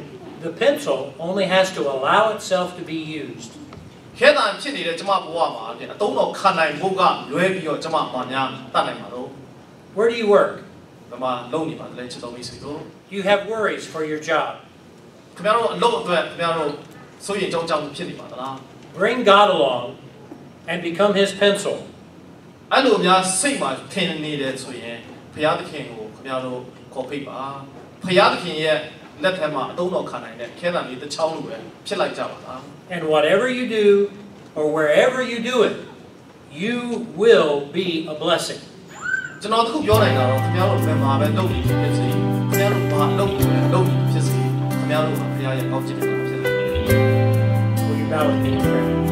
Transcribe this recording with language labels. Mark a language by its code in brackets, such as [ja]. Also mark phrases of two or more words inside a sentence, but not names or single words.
[en] The pencil only has to allow itself to be used. [my] ခဲတံဖြစ်နေတဲ့ကျမဘဝမှာဖြင့်အတုံးတော်ခံနိုင်ဖို့ကလွဲပြီးတော့ကျမဘာများတတ်နိုင်မှာတော့ [en] Where do you work? [my] ဒီမှာလုံနေပါတယ်ချစ်တော်မိတ်ဆွေတို့ [en] You have worries for your job. [my] ခင်ဗျားတို့အလုပ်အတွက်ခင်ဗျားတို့စိုးရိမ်ကြောင်းဖြစ်နေပါသလား [en] Bring God along and become His pencil. [my] အဲ့လိုများစိတ်မှာထင်နေတယ်ဆိုရင်ဘုရားသခင်ကိုခင်ဗျားတို့ခေါ်ဖိတ်ပါဘုရားသခင်ရဲ့လက်ထက်မှာအတုံးတော်ခံနိုင်တဲ့ခဲတံလေးတစ်ချောင်းလိုပဲဖြစ်လိုက်ကြပါလား [en] And whatever you do or wherever you do it, you will be a blessing. [my] ကျွန်တော်တခုပြောနိုင်တာတော့ခင်ဗျားတို့ဘယ်မှာပဲလုပ်နေဖြစ်စေခင်ဗျားတို့ဘာလုပ်နေဖြစ်စေခင်ဗျားတို့ဘုရားရဲ့ကောင်းချီးတွေဖြစ်စေ [en] Will you bow with me in prayer?